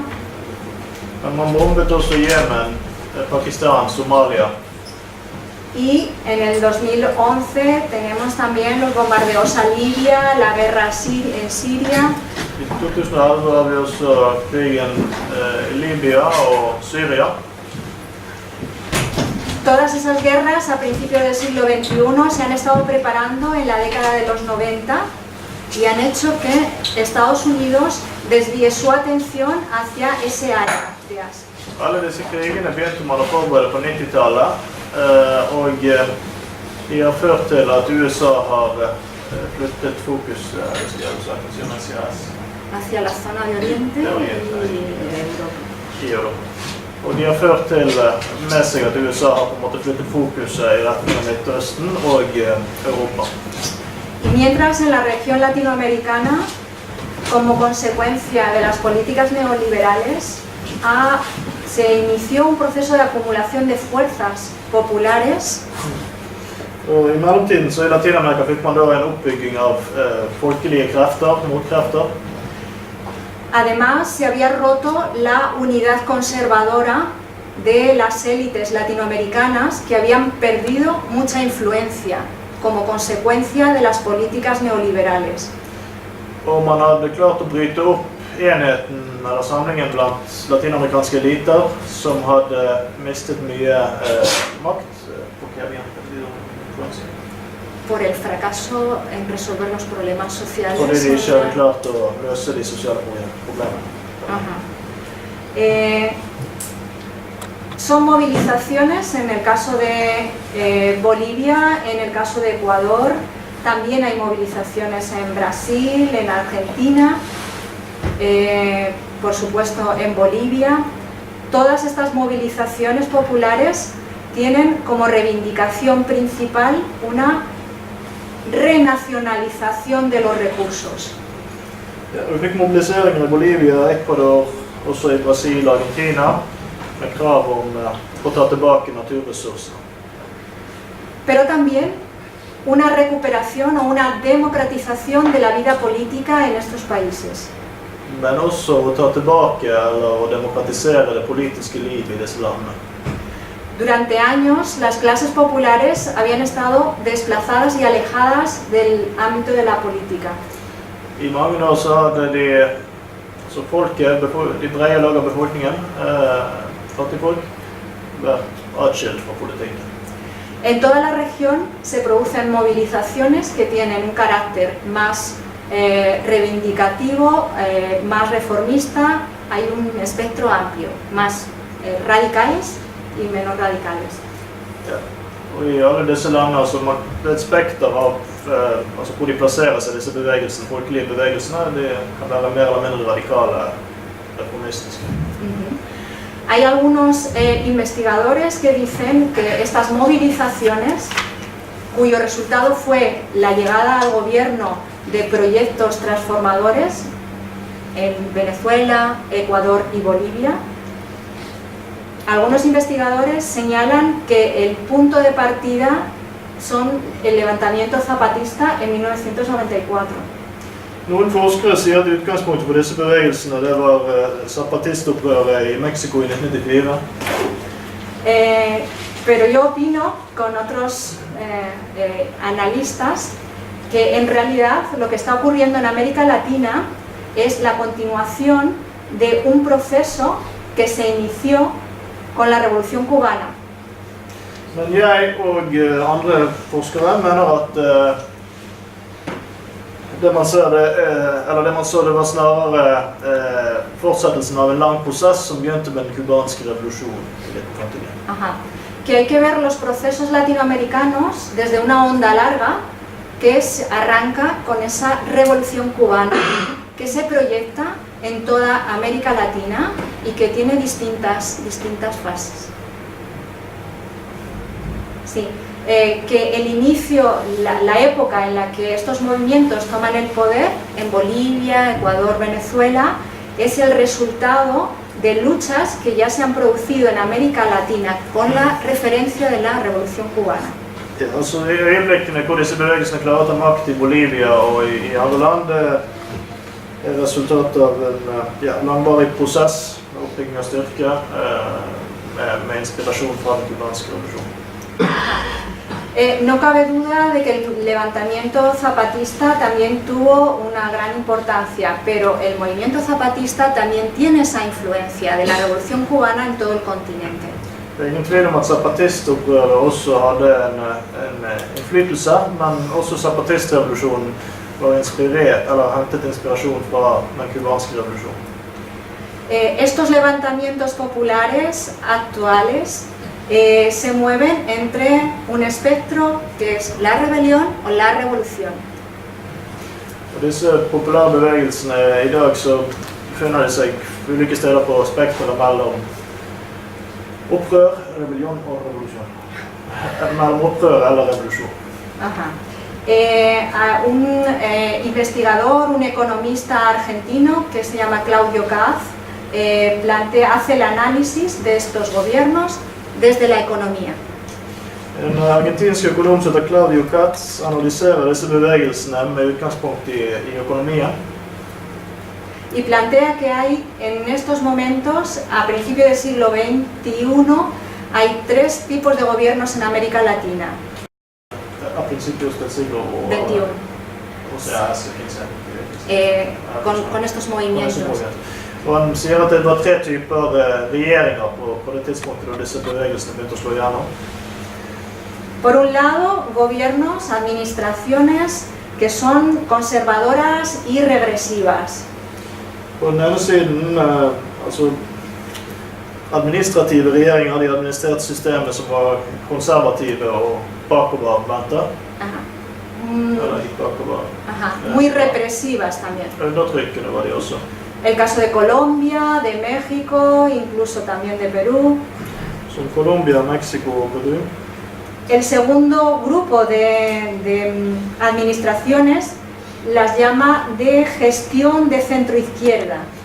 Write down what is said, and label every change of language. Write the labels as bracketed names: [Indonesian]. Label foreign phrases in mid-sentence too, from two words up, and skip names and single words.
[Norwegian] Men man bombet også Yemen, Pakistan, Somalia. [Spanish] Y en el 2011 tenemos también los bombardeos a Libia, la guerra en Siria. [Norwegian] I 2011 har vi også krigen i Libya og Syria. [Spanish] Todas esas guerras a principios del siglo XXI se han estado preparando en la década de los 90 y han hecho que Estados Unidos desvíe su atención hacia ese área de Asia. [Norwegian] Alle disse krigene begynte man å forberede på 90-tallet, og de har ført til at USA har flyttet fokus [Spanish] hacia la zona de Oriente y Europa. [Norwegian] Og de har ført til med seg at USA har på en måte flyttet fokuset i retning av Midtøsten og Europa. [Spanish] Y mientras en la región latinoamericana, como consecuencia de las políticas neoliberales, se inició un proceso de acumulación de fuerzas populares. [Norwegian] Og i mellomtiden så i Latinamerika fikk man da en oppbygging av folkelige krefter, motkrefter. [Spanish] Además, se había roto la unidad conservadora de las élites latinoamericanas que habían perdido mucha influencia como consecuencia de las políticas neoliberales. [Norwegian] Og man hadde klart å bryte opp enheten eller samlingen blant latinamerikanske eliter som hadde mistet mye makt. [Spanish] Por el fracaso en resolver los problemas sociales. [Norwegian] Fordi de ikke hadde klart å løse de sosiale problemene. [Spanish] Son movilizaciones en el caso de Bolivia, en el caso de Ecuador, también hay movilizaciones en Brasil, en Argentina, por supuesto en Bolivia. Todas estas movilizaciones populares tienen como reivindicación principal una renacionalización de los recursos. [Norwegian] Ja, vi fikk mobiliseringen i Bolivia, Ecuador, også i Brasil og Argentina, med krav om å ta tilbake naturressursene. [Spanish] Pero también una recuperación o una democratización de la vida política en estos países. [Norwegian] Men også å ta tilbake eller å demokratisere det politiske livet i disse landene. [Spanish] Durante años, las clases populares habían estado desplazadas y alejadas del ámbito de la política. [Norwegian] I mange år så hadde folket, de brede lag av befolkningen, fattigfolk, vært atskilt fra politikken. [Spanish] En toda la región se producen movilizaciones que tienen un carácter más reivindicativo, más reformista. Hay un espectro amplio, más radicales y menos radicales. [Norwegian] Ja. Og i alle disse landene så det er et spekter av altså hvor de plasserer seg disse bevegelsene, folkelige bevegelsene, de kan være mer eller mindre radikale, reformistiske. [Spanish] Hay algunos investigadores que dicen que estas movilizaciones, cuyo resultado fue la llegada al gobierno de proyectos transformadores en Venezuela, Ecuador y Bolivia, algunos investigadores señalan que el punto de partida son el levantamiento zapatista en 1994. [Norwegian] Noen forskere sier at utgangspunktet for disse bevegelsene det var zapatistopprøret i Mexico i 1994. [Spanish] Pero yo opino con otros analistas que en realidad lo que está ocurriendo en América Latina es la continuación de un proceso que se inició con la Revolución Cubana. [Norwegian] Men jeg og andre forskere mener at det man så det var snarere fortsettelsen av en lang prosess som begynte med den kubanske revolusjonen i 1951. [Spanish] Ajá. Que hay que ver los procesos latinoamericanos desde una onda larga que arranca con esa revolución cubana que se proyecta en toda América Latina y que tiene distintas fases. Sí, que el inicio, la época en la que estos movimientos toman el poder en Bolivia, Ecuador, Venezuela, es el resultado de luchas que ya se han producido en América Latina con la referencia de la Revolución Cubana. [Norwegian] Ja, altså I øyeblikkene hvor disse bevegelsene klarer å ta makt I Bolivia og I andre land, er resultatet av en langvarig prosess med oppbygging av styrke med inspirasjon fra den kubanske revolusjonen. [Spanish] No cabe duda de que el levantamiento zapatista también tuvo una gran importancia, pero el movimiento zapatista también tiene esa influencia de la Revolución Cubana en todo el continente. [Norwegian] Det ingen tvil om at zapatistopprøret også hadde en innflytelse, men også zapatistrevolusjonen var inspirert, eller hentet inspirasjon fra den kubanske revolusjonen. [Spanish] Estos levantamientos populares actuales se mueven entre un espectro que es la rebelión o la revolución. [Norwegian] Og disse populære bevegelsene I dag så befinner de seg ulike steder på spektret mellom opprør, rebellion og revolusjon. Mellom opprør eller revolusjon. [Spanish] Ajá. Un investigador, un economista argentino que se llama Claudio Katz, hace el análisis de estos gobiernos desde la economía. [Norwegian] En argentinsk økonom som heter Claudio Katz analyserer disse bevegelsene med utgangspunkt I økonomien. [Spanish] Y plantea que hay en estos momentos, a principios del siglo XXI, hay tres tipos de gobiernos en América Latina. A principios del siglo XXI. O sea, hace 15 con estos movimientos. [Norwegian] Og han sier at det var tre typer regjeringer på det tidspunktet da disse bevegelsene begynte å slå igjennom. [Spanish] Por un lado, gobiernos, administraciones que son conservadoras y regresivas. [Norwegian] På den ene siden, altså administrative regjeringer hadde administrert systemet som var konservative og bakovervendte. Eller ikke bakover. [Spanish] Muy represivas también. [Norwegian] Undertrykkende var de også. [Spanish] El caso de Colombia, de México, incluso también de Perú. [Norwegian] Som Colombia, México og Perú. [Spanish] El segundo grupo de administraciones las llama de gestión de centro-izquierda.